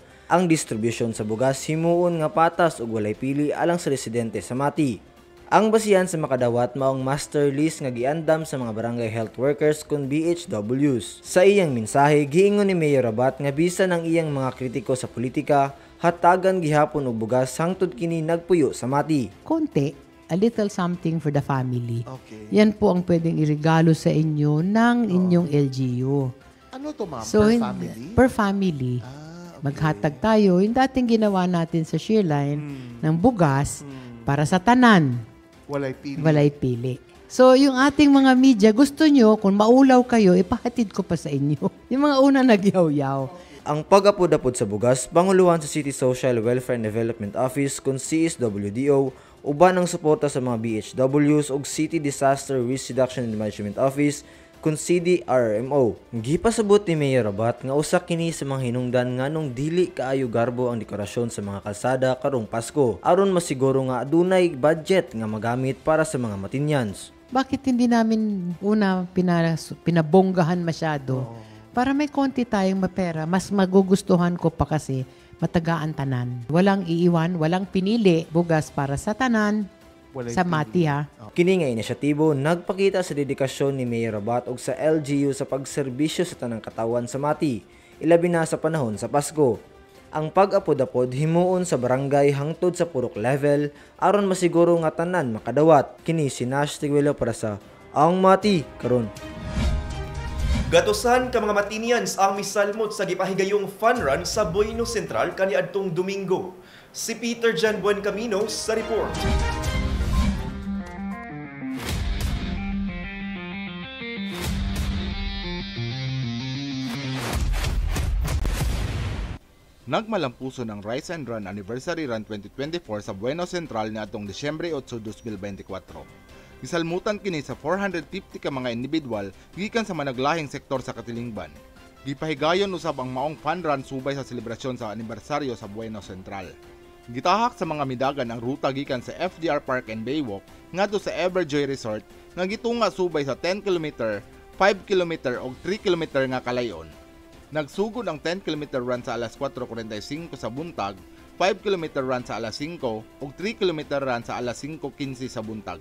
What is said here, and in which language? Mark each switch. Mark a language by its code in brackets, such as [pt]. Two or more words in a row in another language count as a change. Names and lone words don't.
[ceb] Ang distribution sa bugas himuon nga patas ug walay pili alang sa residente sa Mati. Ang basihan sa makadawat maong master list nga giandam sa mga barangay [en] health workers [ceb] kun BHWs. Sa iyang mensahe, giingon ni Mayor Rabat nga bisan ang iyang mga kritiko sa politika, hatagan gihapon og bugas hangtod kini nagpuyo sa Mati. [en] Konti, a little something for the family. Okay. [tl] Yan po ang pwedeng iregalo sa inyo ng inyong LGU. Ano to ma'am? [en] So, per family? Per family. [tl] Maghatag tayo, yung dating ginawa natin sa Shearline ng bugas para sa tanan. [ceb] Walay pili. [tl] So, yung ating mga media, gusto nyo, kung maulaw kayo, ipahatid ko pa sa inyo. Yung mga una nagyaw-yaw. Ang pag-apod-apod sa bugas, panguluhan sa City Social Welfare and Development Office kung CSWDO, uban ang suporta sa mga BHWs ug City Disaster Risk Reduction and Management Office kung CDRMO. Gipasabot ni Mayor Rabat nga usa kini sa mga hinungdan nganong dili kaayo garbo ang dekorasyon sa mga kalsada karong Pasko aron masiguro nga adunay budget nga magamit para sa mga Matinians. Bakit hindi namin una pinabonggahan masyado? Para may konti tayong mapera, mas magugustuhan ko pa kasi matagaan tanan. Walang iiwan, walang pinili, [ceb] bugas para sa tanan. Sa Mati ha. Kini nga inisyatibo nagpakita sa dedikasyon ni Mayor Rabat ug sa LGU sa pagserbisyo sa tanang katawan sa Mati, ilabi na sa panahon sa Pasko. Ang pag-apod-apod himuon sa barangay hangtod sa purok level aron masiguro nga tanan makadawat. Kini si Nash Tiguelo para sa Ang Mati karon. Gatusan ka mga Matinians ang misalmot sa gipahigayong [en] fun run [ceb] sa Bueno Central kaniadtong Domingo. Si Peter Jan Buencamino sa report. Nagmalampuson ang Rise and Run Anniversary Run 2024 sa Bueno Central niadtong Disyembre 8, 2024. Gisalmutan kini sa 450 ka mga individual gikan sa managlahing sektor sa Katilingban. Gipahigayon usab ang maong fun run subay sa selebrasyon sa anibersaryo sa Bueno Central. Gitahak sa mga midagan ang ruta gikan sa FDR Park and Baywalk ngadto sa Everjoy Resort nga gitunga subay sa 10 km, 5 km ug 3 km nga kalayon. Nagsugod ang 10 km run sa alas 4:45 sa buntag, 5 km run sa alas 5 ug 3 km run sa alas 5:15 sa buntag.